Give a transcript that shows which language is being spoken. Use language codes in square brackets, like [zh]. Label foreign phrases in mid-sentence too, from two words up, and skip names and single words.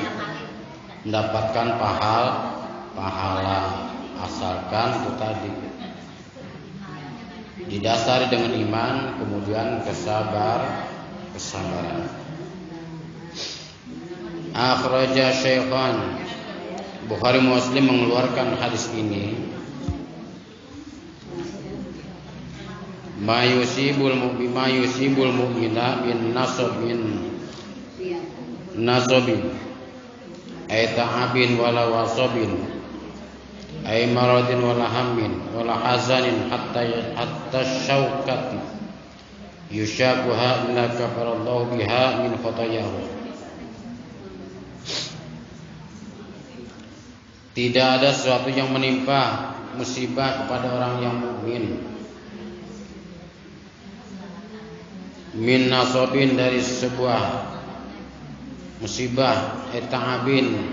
[id] Mendapatkan pahala asalkan itu tadi didasari dengan iman, kemudian kesabaran. [ar] أخرجه الشيخان, [id] Bukhari Muslim mengeluarkan hadis ini. [ar] ما يصيب المؤمن من نصب أي تعب ولا وصب أي مرض ولا هم ولا حزن حتى الشوكة يشاكها إلا كفر الله بها من خطاياه. [id] Tidak ada sesuatu yang menimpa musibah kepada orang yang mukmin [ar] من نصب, [id] dari sebuah musibah, ta'abin